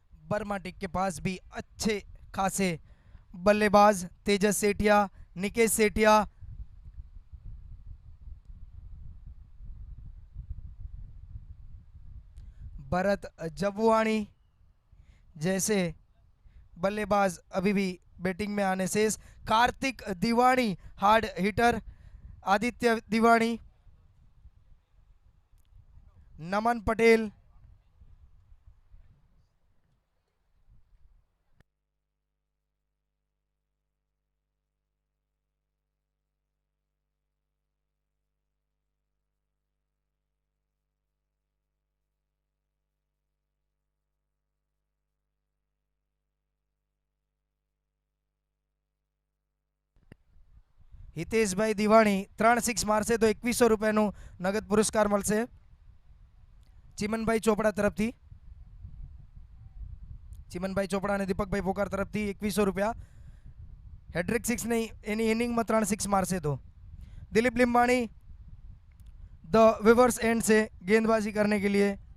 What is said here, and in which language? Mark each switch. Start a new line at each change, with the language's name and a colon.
Hindi: बर्माटिक के पास भी अच्छे खासे बल्लेबाज, तेजस सेठिया, निकेश सेठिया, भरत जबुआणी जैसे बल्लेबाज अभी भी बैटिंग में आने शेष। कार्तिक दिवाणी हार्ड हिटर, आदित्य दिवाणी, नमन पटेल,
Gujarati: હિતેશભાઈ દિવાણી 3 સિક્સ મારશે તો 2100 રૂપિયાનું નગદ પુરસ્કાર મળશે ચિમનભાઈ ચોપડા તરફથી. ચિમનભાઈ ચોપડા અને દીપકભાઈ પોકાર તરફથી 2100 રૂપિયા. હેડ્રિક સિક્સ નહીં, એની ઇનિંગમાં 3 સિક્સ મારશે તો.
Hindi: दिलीप लिम्बाणी द विवर्स एंड से गेंदबाजी करने के लिए.